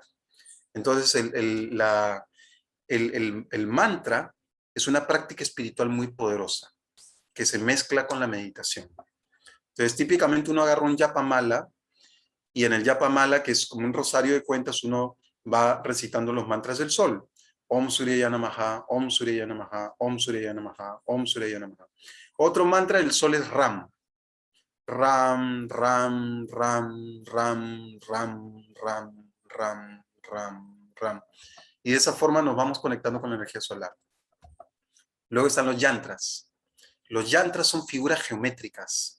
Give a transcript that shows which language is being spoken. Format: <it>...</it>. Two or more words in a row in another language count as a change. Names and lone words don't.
<es>Entonces, el mantra es una práctica espiritual muy poderosa que se mezcla con la meditación. Entonces, típicamente uno agarra un yapamala y en el yapamala, que es como un rosario de cuentas, uno va recitando los mantras del sol.</es> <sa>ॐ सूर्याय नमः, ॐ सूर्याय नमः, ॐ सूर्याय नमः, ॐ सूर्याय नमः.</sa> <es>Otro mantra del sol es Ram.</es> <sa>राम, राम, राम, राम, राम, राम, राम, राम, राम.</sa> <es>Y de esa forma nos vamos conectando con la energía solar. Luego están los yantras. Los yantras son figuras geométricas.</es>